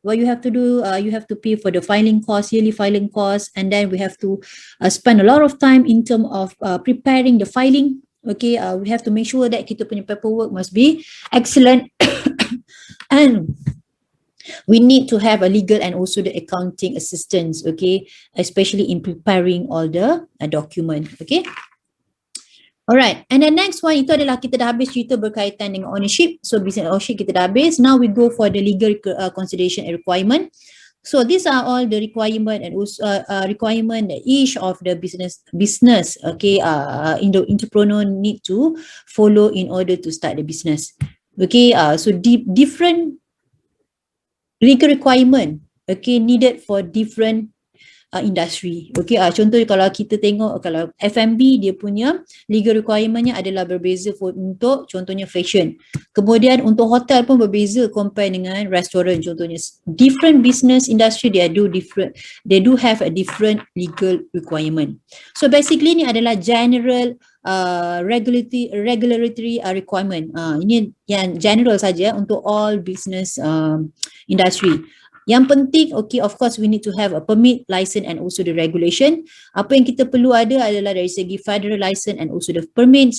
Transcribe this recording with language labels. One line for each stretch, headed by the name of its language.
English: What you have to do, you have to pay for the filing cost, yearly filing cost, and then we have to spend a lot of time in terms of preparing the filing. Okay, we have to make sure that
Malay: kita punya
English: paperwork must be excellent and we need to have a legal and also the accounting assistance, okay, especially in preparing all the document, okay. Alright, and the next one
Malay: itu adalah kita dah habis cerita berkaitan dengan ownership.
English: So business ownership
Malay: kita dah habis.
English: Now we go for the legal consideration and requirement. So these are all the requirement and also requirement that each of the business, okay, entrepreneur need to follow in order to start the business. Okay, so different legal requirement, okay, needed for different industry.
Malay: Okay, contoh kalau kita tengok kalau F&B dia punya legal requirementnya adalah berbeza untuk contohnya fashion. Kemudian untuk hotel pun berbeza compare dengan restoran contohnya.
English: Different business industry they do have a different legal requirement. So basically
Malay: ni adalah
English: general regulatory requirement.
Malay: Ini yang general saja untuk
English: all business industry.
Malay: Yang penting,
English: okay, of course we need to have a permit, license and also the regulation.
Malay: Apa yang kita perlu ada adalah dari segi
English: federal license and also the permits.